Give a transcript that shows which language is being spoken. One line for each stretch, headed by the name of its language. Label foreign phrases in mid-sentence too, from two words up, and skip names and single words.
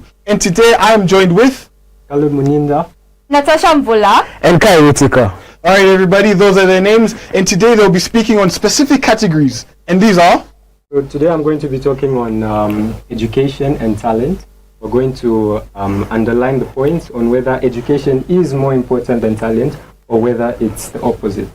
English: And today I am joined with... Kalud Muninda. Natasha Mvula. And Kai Utika. Alright everybody, those are their names. And today they'll be speaking on specific categories. And these are... So today I'm going to be talking on education and talent. We're going to underline the points on whether education is more important than talent or whether it's the opposite.